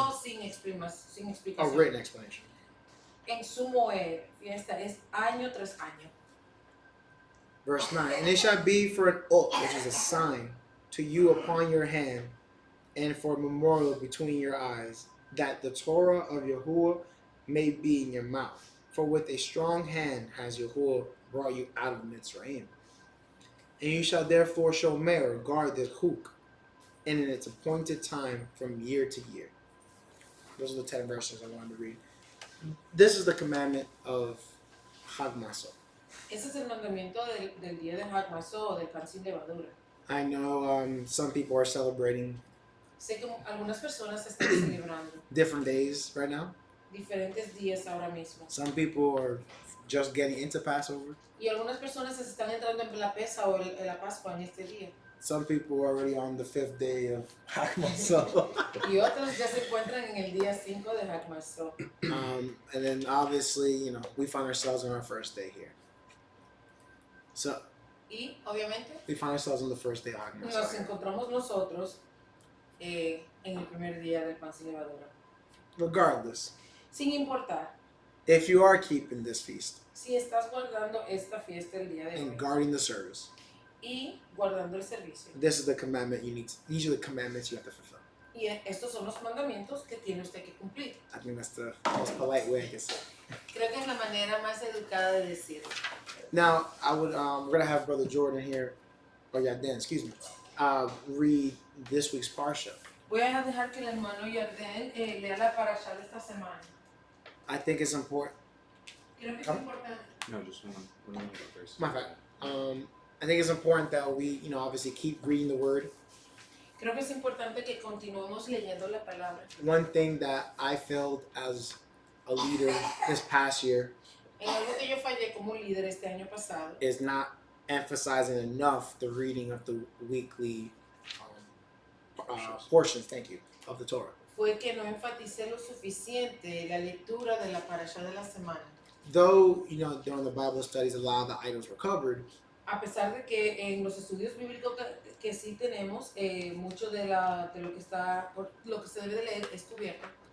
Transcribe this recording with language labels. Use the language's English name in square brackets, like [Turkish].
[Spanish] mandamiento sin explicación. [English] A written explanation. [Spanish] En su moed, fiesta es año tras año. [English] Verse 9. And it shall be for an oath, which is a sign, to you upon your hand, and for a memorial between your eyes, that the Torah of Yahuwah may be in your mouth. For with a strong hand has Yahuwah brought you out of Mitzrayim. And you shall therefore shomer, guard this huk, and in its appointed time from year to year. Those are the 10 verses I wanted to read. This is the commandment of HaMatzoth. [Spanish] Ese es el mandamiento del día de HaMatzoth o del pan sin levadura. [English] I know some people are celebrating [Spanish] Sé que algunas personas están celebrando [English] different days right now. [Spanish] diferentes días ahora mismo. [English] Some people are just getting into Passover. [Spanish] Y algunas personas están entrando en la pesa o en la Pascua en este día. [English] Some people are already on the 5th day of HaMatzoth. [Spanish] Y otros ya se encuentran en el día 5 de HaMatzoth. [English] And then obviously, you know, we find ourselves on our first day here. So [Spanish] Y obviamente [English] we find ourselves on the first day of [Spanish] nos [English] HaMatzoth. here. [Spanish] encontramos nosotros en el primer día del pan sin levadura. [English] Regardless, [Spanish] Sin importar [English] if you are keeping this feast [Spanish] si estás guardando esta fiesta el día de [English] and [Spanish] hoy [English] guarding the service, [Spanish] y guardando el servicio. [English] this is the commandment you need. These are the commandments you have to fulfill. [Spanish] Y estos son los mandamientos que tiene usted que cumplir. [English] I think that's the most polite way I can say it. [Spanish] Creo que es la manera más educada de decirlo. [English] Now, I would we're gonna have Brother Jordan here, or yeah, Dan, excuse me, read this week's parsha. [Spanish] Voy a dejar que el hermano Yarden lea la parashá de esta semana. [English] I think it's important. [Spanish] Creo que es [English] Come. [Spanish] importante. [English] No, just one first. My bad. I think it's important that we, you know, obviously keep reading the word. [Spanish] Creo que es importante que continuemos leyendo la palabra. [English] One thing that I failed as a leader this past year [Spanish] En algo que yo fallé como líder este año pasado [English] is not emphasizing enough the reading of the weekly portions. Thank you, of the Torah. [Spanish] fue que no enfaticé lo suficiente la lectura de la parashá de la semana. [English] Though, you know, during the Bible studies, a lot of the items were covered. [Spanish] A pesar de que en los estudios bíblicos que sí tenemos, mucho de lo que se debe de leer es cubierto.